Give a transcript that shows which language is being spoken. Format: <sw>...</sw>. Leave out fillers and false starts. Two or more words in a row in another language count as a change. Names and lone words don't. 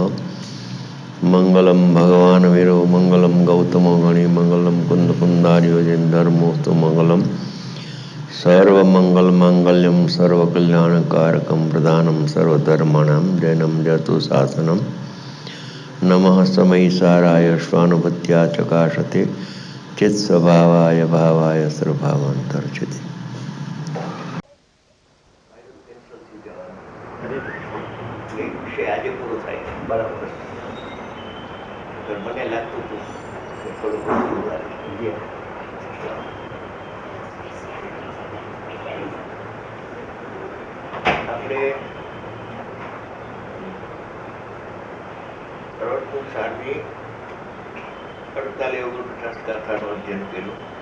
<sa>मंगलम भगवान वीरो मंगलम गौतमो गणि मंगलम कुंद कुंदार्यो जन धर्मोस्तु मंगलम सर्वमंगल मांगल्यम सर्वकल्याणकारकम प्रदानम सर्वधर्माणां जैनम जतु शासनम नमः समयिसाराय स्वानुभूत्या चकाशते चित्स्वभावाय भावाय सर्वभावांतर्चिते।</sa> <gu>આજે પૂરું થાય છે બરાબર. મને લાગતું હતું કે થોડું ઘણું આપણે રણપુર સારની 48-49 ગાથાનું અધ્યયન કર્યું.</gu>